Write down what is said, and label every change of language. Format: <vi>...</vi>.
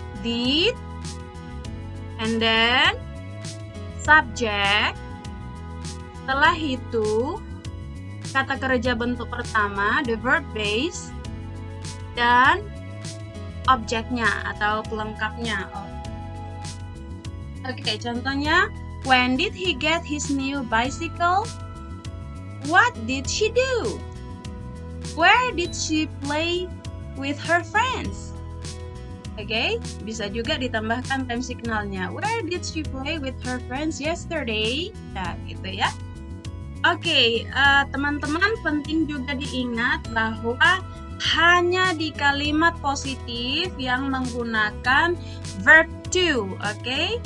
<en>Did, and then subject.</en> <id>Setelah itu, kata kerja bentuk pertama,</id> <en>the verb base,</en> <id>dan objeknya atau pelengkapnya. Oke, contohnya,</id> <en>when did he get his new bicycle? What did she do? Where did she play with her friends?</en> <id>Oke, bisa juga ditambahkan time signalnya.</id> <en>Where did she play with her friends yesterday?</en> <id>Nah, gitu ya. Oke, teman-teman penting juga diingat bahwa hanya di kalimat positif yang menggunakan verb to, oke?</id>